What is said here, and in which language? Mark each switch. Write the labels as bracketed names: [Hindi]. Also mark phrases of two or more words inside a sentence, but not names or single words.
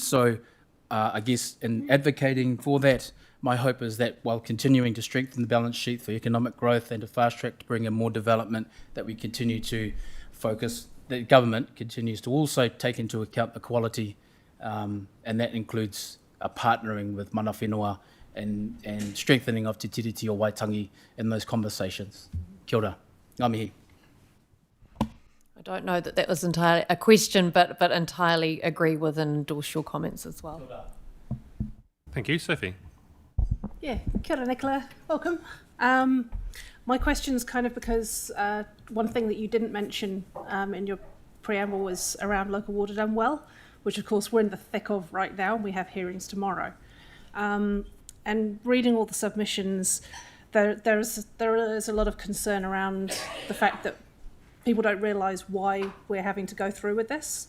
[English] So I guess in advocating for that, my hope is that while continuing to strengthen the balance sheet for economic growth and to fast track to bring in more development, that we continue to focus, the government continues to also take into account the quality, and that includes partnering with [Māori] mana whenua [English] and strengthening of Te Tiriti o Waitangi in those conversations. [Māori] Kia ora. Ngā mihi. [English] I don't know that that was entirely a question, but entirely agree with and endorse your comments as well. Thank you, Sophie. Yeah, [Māori] kia ora Nicola, [English] welcome. My question's kind of because one thing that you didn't mention in your preamble was around local water done well, which of course we're in the thick of right now. We have hearings tomorrow. And reading all the submissions, there is a lot of concern around the fact that people don't realise why we're having to go through with this.